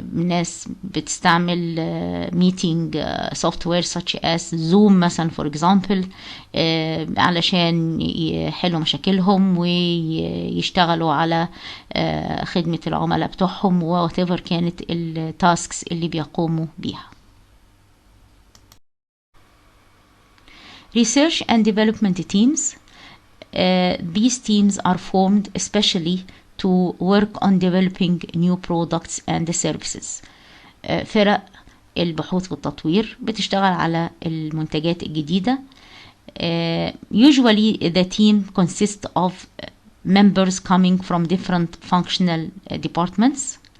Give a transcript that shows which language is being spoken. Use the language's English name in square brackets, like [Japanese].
[Arabic] ناس بتستعمل [English] meeting software such as Zoom [Arabic] مثلا [English] for example [Arabic] علشان يحلوا مشاكلهم ويشتغلوا على خدمة العملاء بتوعهم whatever كانت التاسكس اللي بيقوموا بيها. [English] Research and development teams. These teams are formed especially to work on developing new products and services. [Arabic] فرق البحوث والتطوير بتشتغل على المنتجات الجديدة. [English] Usually the team consists of members coming from different functional departments.